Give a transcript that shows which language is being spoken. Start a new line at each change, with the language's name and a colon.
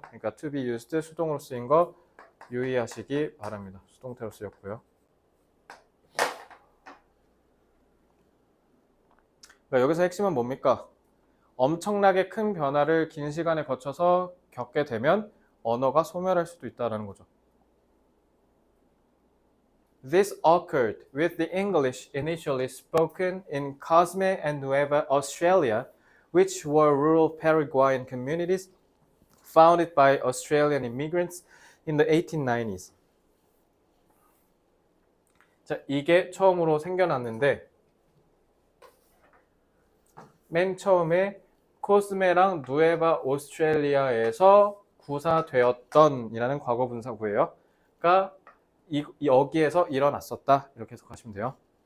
Korean: 그러니까
English: to be used
Korean: 수동으로 쓰인 거 유의하시기 바랍니다. 수동태로 쓰였고요. 그러니까 여기서 핵심은 뭡니까? 엄청나게 큰 변화를 긴 시간에 거쳐서 겪게 되면 언어가 소멸할 수도 있다는 거죠.
English: This occurred with the English initially spoken in Cosme and Nueva Australia, which were rural Paraguayan communities founded by Australian immigrants in the 1890s.
Korean: 자, 이게 처음으로 생겨났는데 맨 처음에 코스메랑 누에바 오스트레일리아에서 구사되었던 이라는 과거 분사구예요. 그러니까 여기에서 일어났었다. 이렇게 해석하시면 돼요.